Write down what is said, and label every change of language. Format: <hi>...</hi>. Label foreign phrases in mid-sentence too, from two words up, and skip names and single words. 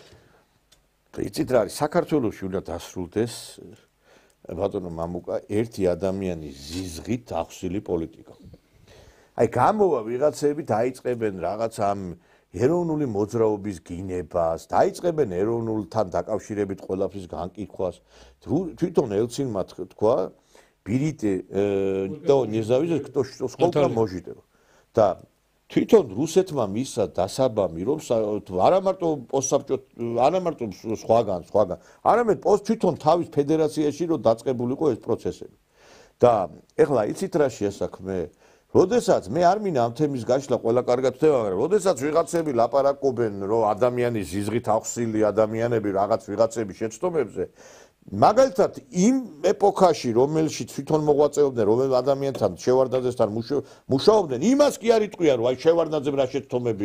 <ka>იცით რა არის, საქართველოში უნდა დასრულდეს ბატონო მამუკა ერთი ადამიანის ზიზღით ახსილი პოლიტიკა. აი გამოვა ვიღაცები დაიწყებენ რაღაც ამ ეროვნული მოძრაობის გინებას, დაიწყებენ ეროვნულთან დაკავშირებით ყველაფრის განკითხვას. თვითონ ელცინმა თქვა,</ka> <ru>берите то независимость, кто сколько можете.</ru> <ka>და თვითონ რუსეთმა მისცა დასაბამი, რომ არა მარტო პოსტსაბჭო, არა მარტო სხვაგან, არამედ თვითონ თავის ფედერაციაში რომ დაწყებულიყო ეს პროცესები. და ეხლა იცით რა შეასაქმე? როდესაც მე არ მინდა ამ თემის გაშლა ყველა კარგად ხდება, მაგრამ როდესაც ვიღაცები ლაპარაკობენ, რომ ადამიანის ზიზღით ახსილი ადამიანები რაღაც ვიღაცების შეცდომებზე, მაგალითად იმ ეპოქაში, რომელშიც თვითონ მოღვაწეობდნენ, რომელ ადამიანთან შევარდნაძესთან მუშაობდნენ, იმას კი არ იტყვია, რომ აი შევარდნაძემ რა შეცდომებია.</ka>